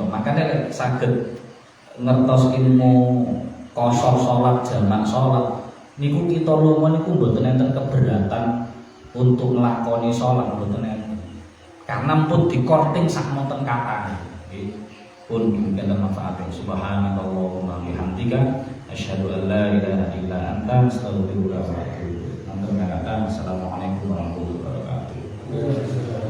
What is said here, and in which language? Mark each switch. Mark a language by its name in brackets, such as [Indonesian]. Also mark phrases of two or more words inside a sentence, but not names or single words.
[Javanese] Makanya saged ngertos ilmu qasar salat, jamak salat. Niku kita lunga niku mboten enten keberatan untuk nglakoni salat, mboten enten. Karena pun dikorting sak monten kata. Nggih. Pun mungkin manfaat. [Arabic] سبحانك اللهم وبحمدك أشهد أن لا إله إلا أنت أستغفرك وأتوب إليك. السلام عليكم ورحمة الله وبركاته.